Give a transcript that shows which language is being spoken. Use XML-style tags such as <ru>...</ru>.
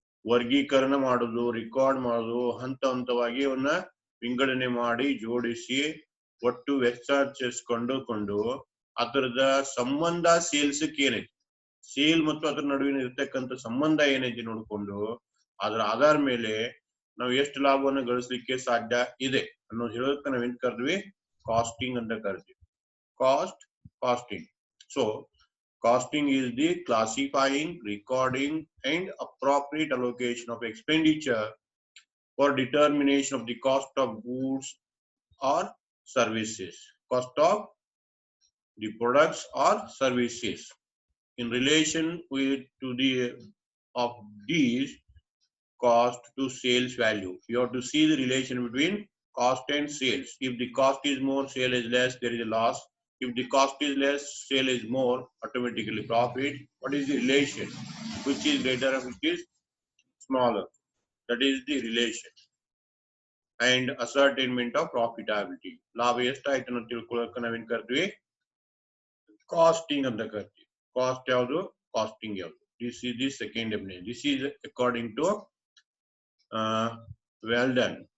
<kn>ವರ್ಗೀಕರಣ ಮಾಡೋದು, ರೆಕಾರ್ಡ್ ಮಾಡೋದು, ಹಂತ ಹಂತವಾಗಿ ಅವನ್ನ ವಿಂಗಡಣೆ ಮಾಡಿ ಜೋಡಿಸಿ ಒಟ್ಟು ವೆಚ್ಚ ಕಂಡುಕೊಂಡು ಅದರದ ಸಂಬಂಧ ಸೇಲ್ಸ್ ಏನೈತಿ, ಸೇಲ್ ಮತ್ತು ಅದರ ನಡುವಿನ ಇರ್ತಕ್ಕಂಥ ಸಂಬಂಧ ಏನೈತಿ ನೋಡ್ಕೊಂಡು ಅದರ ಆಧಾರ ಮೇಲೆ ನಾವು ಎಷ್ಟು ಲಾಭವನ್ನು ಗಳಿಸಲಿಕ್ಕೆ ಸಾಧ್ಯ ಇದೆ ಅನ್ನೋದು ಹೇಳೋದಕ್ಕೆ ನಾವೇನ್ ಕರೆದ್ವಿ? ಕಾಸ್ಟಿಂಗ್ ಅಂತ ಕರಿತೀವಿ. Cost, casting.</kn> <en>So costing is the classifying, recording and appropriate allocation of expenditure for determination of the cost of goods or services, cost of the products or services in relation with to the of these cost to sales value. You have to see the relation between cost and sales. If the cost is more, sale is less, there is a loss. If the cost is less, sale is more, automatically profit. What is the relation? Which is greater and which is smaller? That is the relation. And ascertainment of profitability.</en> <kn>ಲಾಭ ಎಷ್ಟಾಯ್ತು ಅಂತ ತಿಳ್ಕೊಳ್ಳೋಕೆ ನಾವೇನ್ ಕರ್ತೀವಿ? Casting ಅಂತ ಕರ್ತೀವಿ. Cost ಯಾವುದು? Casting ಯಾವುದು?</kn> <en>This is the second definition. This is according to Weldon.</en>